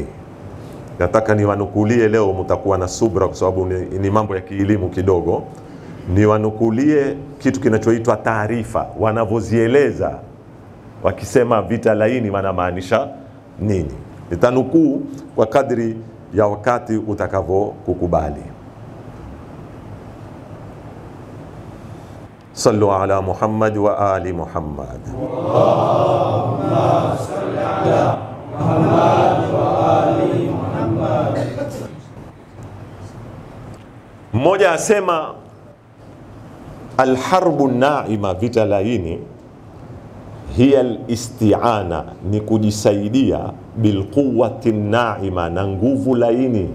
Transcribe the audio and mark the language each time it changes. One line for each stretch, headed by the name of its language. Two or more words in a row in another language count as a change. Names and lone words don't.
Swahili: Nataka niwanukulie leo, mtakuwa na subra kwa sababu ni mambo ya kielimu kidogo. Niwanukulie kitu kinachoitwa taarifa, wanavyozieleza wakisema vita laini wanamaanisha nini. Nitanukuu kwa kadri ya wakati utakavyokukubali.
Arabic: صلوا على محمد وآل محمد. اللهم صل على محمد وآل محمد.
Swahili: Mmoja asema
Arabic: الحرب الناعمة,
Swahili: vita laini,
Arabic: هي الاستعانة,
Swahili: ni kujisaidia,
Arabic: بالقوة الناعمة,
Swahili: na nguvu laini.